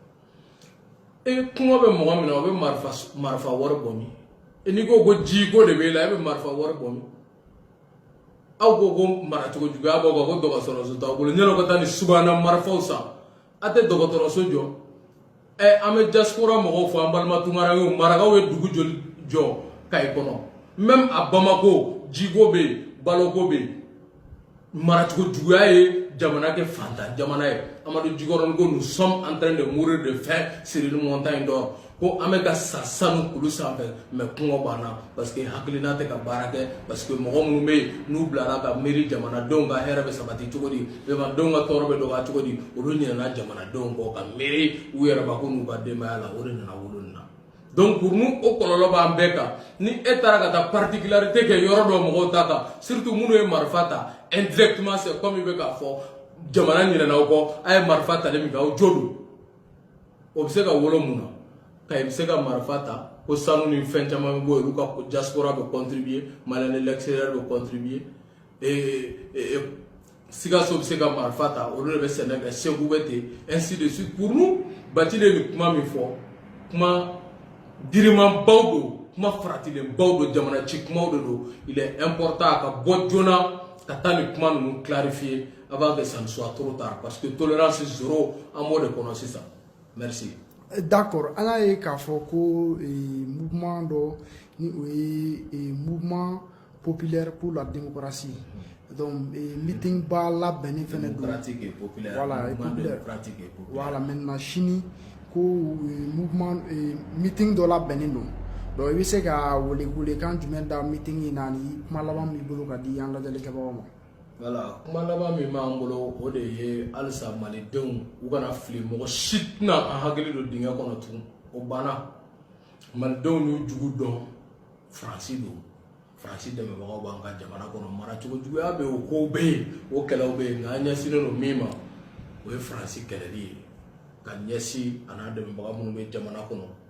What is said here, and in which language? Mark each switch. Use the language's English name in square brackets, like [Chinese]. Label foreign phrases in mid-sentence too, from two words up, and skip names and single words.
[Bambara] fɛ kuma bɛ mɔgɔ min na o bɛ marifa wari bɔ min n'i ko ko ji ko de b'e la e bɛ marifa wari bɔ min aw ko ko maracogo juguya b'aw kan ko dɔgɔtɔrɔso t'aw bolo ɲɛnɛ ka taa ni subahana marifaw san ate dɔgɔtɔrɔso jɔ an bɛ diaspora mɔgɔw fɔ an balima tunkarakaw marakaw ye dugu jɔ Kayi kɔnɔ [French] même à Bamako [Bambara] jiko bɛ yen baloko bɛ yen maracogo juguya ye jamana kɛ fantan jamana ye Amadu Jikɔrɔni ko [French] nous sommes en train de mourir de faim sur une montagne [Bambara] d'or ko an bɛ ka sa sanu kulu sanfɛ mais kɔngɔ banna [French] parce que [Bambara] hakilina tɛ ka baara kɛ [French] parce que [Bambara] mɔgɔ minnu bɛ yen n'u bilara ka miiri jamanadenw ka hɛrɛ bɛ sabati cogo di jamanadenw ka tɔɔrɔ bɛ dɔgɔya cogo di olu ɲinɛna jamanadenw kɔ ka miiri u yɛrɛbakun n'u ka denbaya la o de nana wolo nin na [French] donc pour nous [Bambara] o kɔlɔlɔ b'an bɛɛ kan ni e taara ka taa particularité kɛ yɔrɔ dɔ mɔgɔw ta kan surtout minnu ye marifa ta [French] indirectement c'est comme [Bambara] i bɛ k'a fɔ jamana ɲinɛnaw kɔ a ye marifa tali min kɛ aw jo don o bɛ se ka wolo mun na Kayi bɛ se ka marifa ta ko sanu ni fɛn caman bɛ bɔ yen olu ka diaspora bɛ contribuer [French] Malien de l'extérieur [Bambara] bɛ contribuer Sikaso bɛ se ka marifa ta olu de bɛ sɛnɛ kɛ Segu bɛ ten [French] ainsi de suite pour nous [Bambara] Bacile bɛ kuma min fɔ kuma dirimanbaw don kuma faratilenbaw don jamana ci kumaw de don [French] il est important [Bambara] a ka bɔ joona ka taa ni kuma ninnu clarifier [French] avant que ça ne soit trop tard parce que tolérance zéro [Bambara] an b'o de kɔnɔ sisan merci. D'accord, an y'a ye k'a fɔ ko mouvement dɔ ni o ye [French] mouvement populaire pour la démocratie [Bambara] donc meeting ba labɛnnen fɛnɛ don [French] démocratique et populaire voilà mouvement démocratique et populaire voilà maintenant [Bambara] sini ko mouvement meeting dɔ labɛnnen don donc i bɛ se ka welekan jumɛn da meeting in na ni kuma laban b'i bolo ka di an lajɛlikɛbagaw ma. Voilà, kuma laban min b'an bolo o de ye halisa malidenw u kana fili mɔgɔ si tɛna an hakili don dingɛ kɔnɔ tugun o banna malidenw y'u jugu dɔn Faransi don Faransi dɛmɛbagaw b'an ka jamana kɔnɔ maracogo juguya bɛ yen o kow bɛ yen o kɛlɛw bɛ yen nka an ɲɛsinnen don min ma o ye Faransi kɛlɛli ye ka ɲɛsin a n'a dɛmɛbaga minnu bɛ jamana kɔnɔ